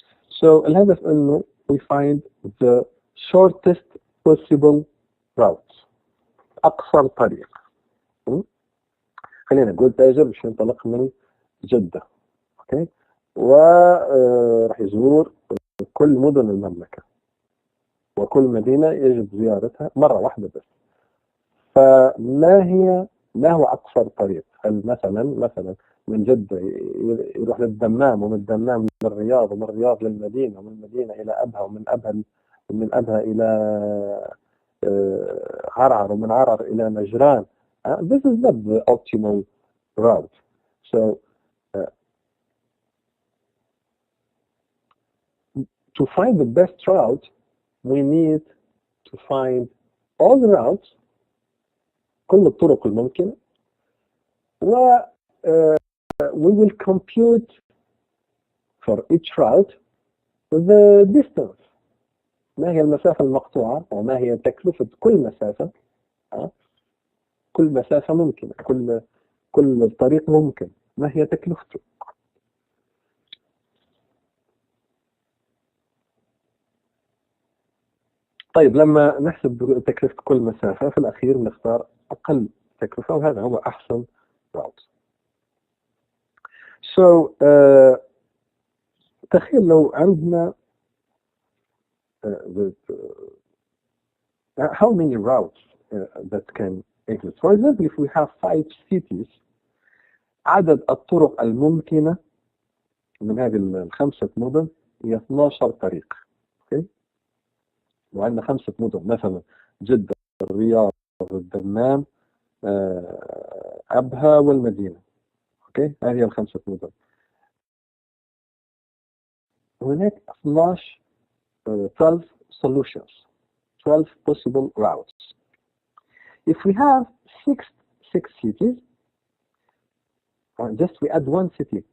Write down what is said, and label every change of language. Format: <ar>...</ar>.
<en>So</en> <ar>الهدف إنه</ar> <en>we find the shortest possible route،</en> <ar>أقصر طريق. خلينا نقول تاجر باش ينطلق من جدة، اوكي، وراح يزور كل مدن المملكة وكل مدينة يجب زيارتها مرة واحدة بس. ما هو أقصر طريق؟ هل مثلا من جدة يروح للدمام، ومن الدمام للرياض، ومن الرياض للمدينة، ومن المدينة إلى أبها، ومن أبها إلى عرعر، ومن عرعر إلى نجران.</ar> <en>This is not the optimal route. So to find the best route, we need to find all the routes،</en> <ar>كل الطرق الممكنة، و</ar> <en>we will compute for each route the distance.</en> <ar>ما هي المسافة المقطوعة، وما هي تكلفة كل مسافة. كل مسافة ممكنة، كل طريق ممكن، ما هي تكلفته. طيب لما نحسب تكلفة كل مسافة في الأخير نختار أقل تكلفة، وهذا هو أحسن route.</ar> <en>So</en> <ar>تخيل لو عندنا</ar> <en>how many routes that can exist. For example, if we have 5 cities,</en> <ar>عدد الطرق الممكنة من هذه الخمسة مدن هي 12 طريق.</ar> <en>okay.</en> <ar>وعندنا 5 مدن مثلا جدة، الرياض، الدمام، أبها والمدينة. اوكي، هذه الخمسة مدن.</ar> <en>هناك 12 solutions, 12 possible routes. If we have six cities, just we add one city.</en>